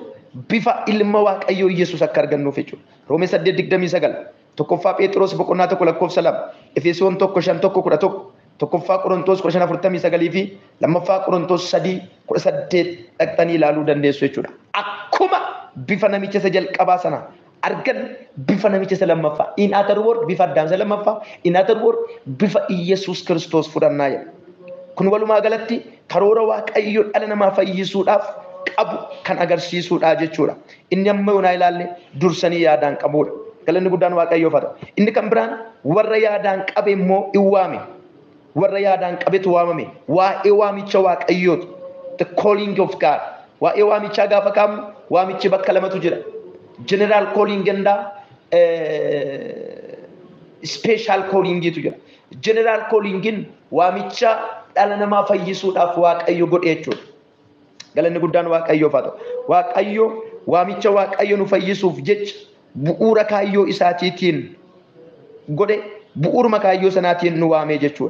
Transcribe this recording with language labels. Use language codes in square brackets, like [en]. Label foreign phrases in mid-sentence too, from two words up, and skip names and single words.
[om] Bifa ilma Waaqayyoo Yesuus akka argannuuf jechuudha. Roomee 8:29, tokkoffaa Phexros boqonnaa 1 lakkoofsa 2, Efesoon 1:5-11, tokkoffaa Qorontos 5:49 fi lammaffaa Qorontos 3:18 dhaqxanii ilaaluu dandeessu jechuudha. Akkuma bifa namicha isa jalqabaa sana argan bifa namicha isa lammaffaa. [en] In other word [om] bifa addaamsa lammaffaa. [en] In other word [om] bifa Yesuus Kiristoos fudhannaa jedha. Kun walumaa galatti karoora Waaqayyoo dhala namaa fayyisuudhaaf qabu kan agarsiisudha jechuudha. Inni amma yoonaa ilaalle dursanii yaadaan qabudha. Galanni guddaan Waaqayyoof haa ta'u. Inni kan biraan warra yaadaan qabe immoo hin waame. Warra yaadaan qabetu waamame. Waa'ee waamicha Waaqayyooti. [en] The calling of God. [om] Waa'ee waamichaa gaafa kaa'amu waamichi bakka lamatu jira. [en] General calling ganda special calling [om] gitu jira. [en] General callingin [om] waamicha dhala namaa fayyisuudhaaf Waaqayyo godhe jechuudha. Galanni guddaan Waaqayyoof haa ta'u. Waaqayyo waamicha Waaqayyo nu fayyisuuf jecha bu'uura kaayyoo isaatiitiin godhe bu'uuruma kaayyoo sanaatiin nu waamee jechuudha.